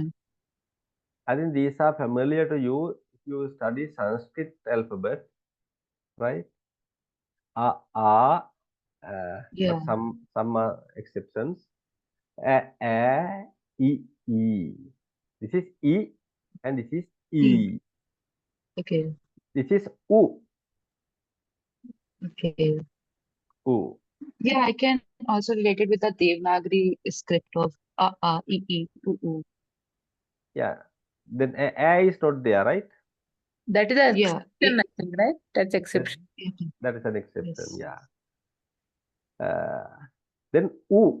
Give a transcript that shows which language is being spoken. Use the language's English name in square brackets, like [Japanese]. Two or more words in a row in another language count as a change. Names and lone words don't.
[English] I think these are familiar to you if you study Sanskrit alphabet, right? But Yeah. some are exceptions. E. This is E and this is E. E. Okay. This is U. Okay. U. Yeah, I can also relate it with the Devanagari script of U. Yeah. Then A is not there, right? That is an Yeah. exception, I think, right? That's That, exception. that is an exception. Yes. Yeah. Then U.